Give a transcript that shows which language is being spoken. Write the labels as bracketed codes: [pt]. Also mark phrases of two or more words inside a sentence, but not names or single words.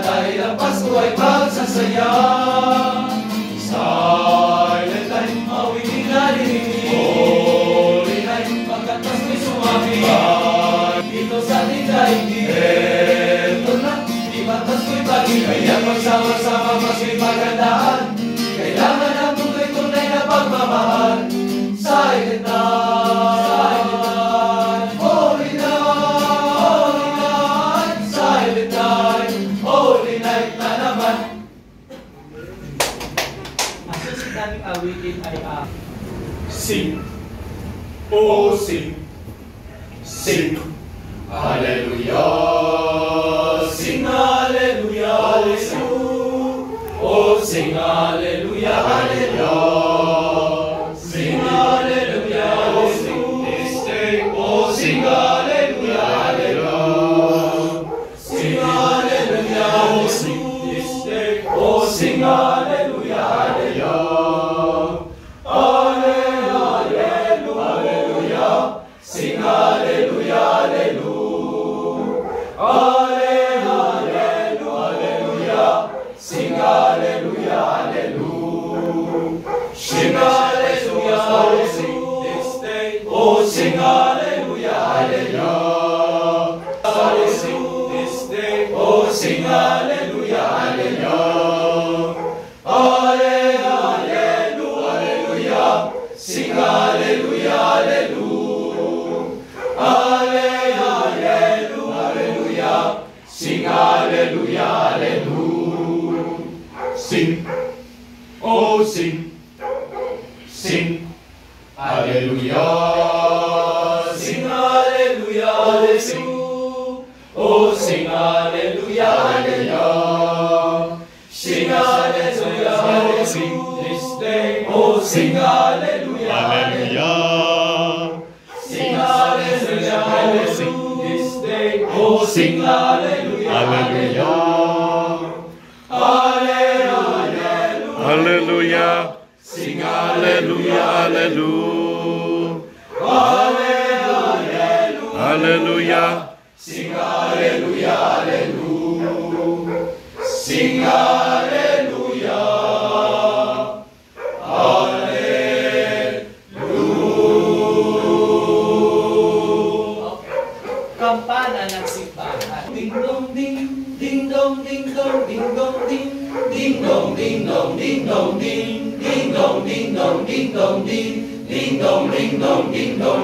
[tl] Dahil ang Pasko ay pagsasaya. [en] Silent night, [tl] awitin narinig. [en] Holy night, [tl] pagkat Pasko'y sumabi. Dito sa ating daigdig. Eto na, di ba't Pasko'y pag-ibig. Kaya magsama-sama Pasko'y magandaan. Kailangan ang mundo'y tunay na pagmamahal. [en] Silent night, holy night, silent night, holy night [tl] na naman. Ang susunod naming awitin ay [en] Sing, oh sing, sing, hallelujah, sing hallelujah, hallelujah, oh sing hallelujah, hallelujah, sing hallelujah, oh sing this day, oh sing hallelujah, hallelujah, sing hallelujah, oh sing this day, oh sing hallelujah, hallelujah. Sing hallelujah, hallelujah. Hallelujah, hallelujah. Sing hallelujah, hallelujah. Sing hallelujah, oh sing this day. Oh sing hallelujah, hallelujah. Oh sing this day. Oh sing hallelujah, hallelujah. Hallelujah, hallelujah. Sing hallelujah, hallelujah. Hallelujah, hallelujah. Sing hallelujah, hallelujah. Sing, oh sing, sing, hallelujah. Sing hallelujah, oh sing, oh sing hallelujah, hallelujah. Sing hallelujah, oh sing this day, oh sing hallelujah, hallelujah. Sing hallelujah, oh sing this day, oh sing hallelujah, hallelujah. Hallelujah, Hallelujah. Sing hallelujah, hallelujah. Hallelujah. Sing hallelujah, hallelujah. Sing hallelujah. [tl] Kampana ng simbahan. Ding dong ding, ding dong ding dong ding dong ding, ding dong ding dong ding dong ding, ding dong ding dong ding dong ding, ding dong ding dong ding dong.